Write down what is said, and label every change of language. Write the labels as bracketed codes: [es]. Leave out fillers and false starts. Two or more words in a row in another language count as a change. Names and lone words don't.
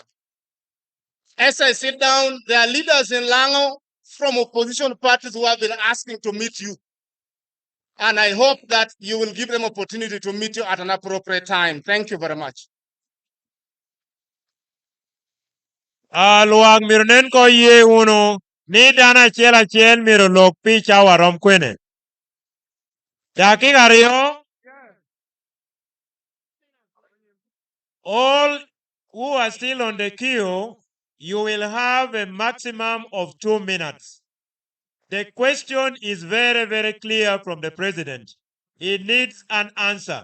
[en] As I sit down, there are leaders in Lango from opposition parties who have been asking to meet you. And I hope that you will give them opportunity to meet you at an appropriate time. Thank you very much. [laj] Luang mirunen ko ye uno ni dana achiel miro lok picha warom kwene. Dakika ariyo. [en] All who are still on the queue, you will have a maximum of 2 minutes. The question is very, very clear from the president. It needs an answer.